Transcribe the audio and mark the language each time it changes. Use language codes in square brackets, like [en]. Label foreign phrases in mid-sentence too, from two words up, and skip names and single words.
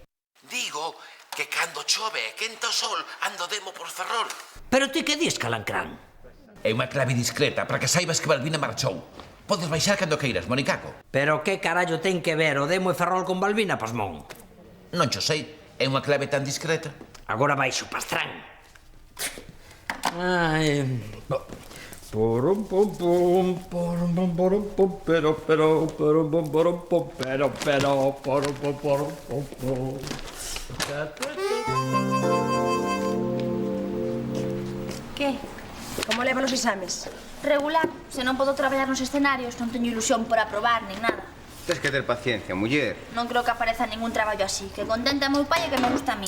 [gl] Digo que cando chove e quenta o sol, ando demo por Ferrol. Pero ti que dis, Calancrán? É unha clave discreta para que saibas que Balbina marchou. Podes baixar cando queiras, Monicaco. Pero que carallo ten que ver o demo e Ferrol con Balbina, pasmón? Non cho sei, é unha clave tan discreta. Agora baixo, pastrán. Ai... Porum pum pum, porum pum porum pum, pero porum pum porum pum, pero porum pum porum pum pum. Que? Como levan os exames? Regular. Se non podo traballar nos escenarios, non teño ilusión por aprobar, nin nada. Tens que ter paciencia, muller. Non creo que apareza ningún traballo así. Que contente a meu pai e que me gusta a min.